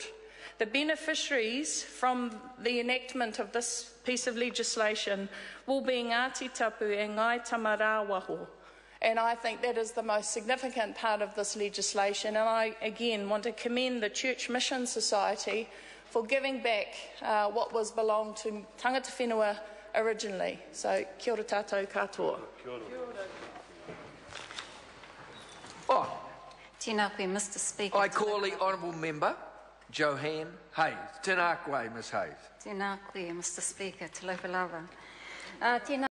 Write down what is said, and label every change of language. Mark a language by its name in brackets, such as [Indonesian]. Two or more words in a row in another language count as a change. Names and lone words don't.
[English] The beneficiaries from the enactment of this piece of legislation will be Ngāti Tapu and Ngai Tamara Waho. And I think that is the most significant part of this legislation. And I, again, want to commend the Church Mission Society for giving back what was belonged to tangata whenua originally. So, [Māori] kia ora tātou katoa. Kia ora. Oh, Tēnā koe, [English] Mr. Speaker. I call the Honourable Member, Joanne Hayes. [Māori] Tēnā koe, Ms. Hayes. Tēnā koe, [English] Mr. Speaker, te laupa lava.